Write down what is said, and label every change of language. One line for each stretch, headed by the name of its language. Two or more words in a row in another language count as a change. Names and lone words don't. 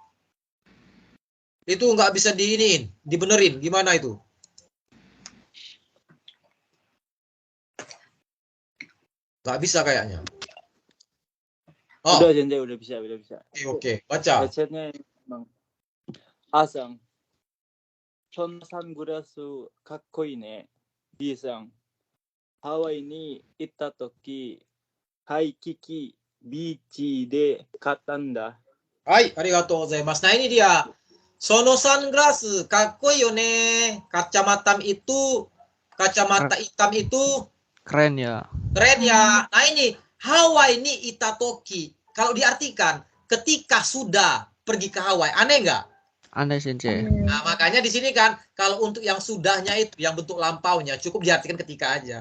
Indonesian: Itu nggak bisa dibenerin. Gimana itu? Nggak bisa kayaknya. Udah, Sensei, udah bisa. Oke, baca. Headsetnya emang.
Japanese: A さん、そのサングラスかっこいいね。B さん、ハワイに行ったとき、ワイキキビーチで買ったんだ。はい、ありがとうございます.
Indonesian: Nah ini dia.
Japanese: そのサングラス、かっこいいよね.
Indonesian: Kacamata hitam itu Keren ya. keren ya. Nah ini
Japanese: ハワイに行ったとき.
Indonesian: Kalau diartikan ketika sudah pergi ke Hawaii, aneh nggak? Aneh sensei. Nah makanya di sini kan kalau untuk yang sudahnya itu yang bentuk lampaunya cukup diartikan ketika aja.